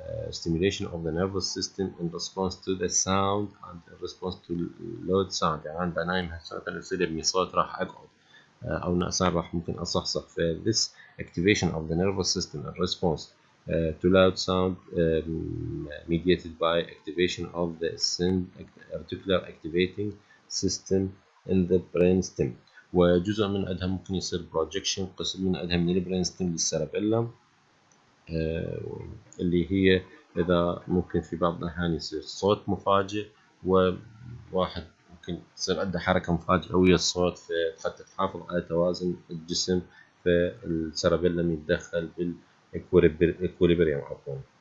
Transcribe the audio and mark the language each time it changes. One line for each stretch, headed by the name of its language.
English: stimulation of the nervous system in response to the sound and in response to loud sound.
Arabic: يعني أنا بنايم هسه مثلا يصير يبني صوت راح أقعد أو نأسان راح ممكن أصحصح.
English: ف this activation of the nervous system in response to loud sound mediated by activation of the articular activating system in the brainstem.
Arabic: وجزء من عندها ممكن يصير projection، قسم من عندها من البرينستم للسيربيلم اللي هي إذا ممكن في بعض الأحيان يصير صوت مفاجئ، وواحد ممكن تصير عنده حركة مفاجئة ويا الصوت حتى تحافظ على توازن الجسم، فالسيربيلم يتدخل بالإكوليبريم عفوا.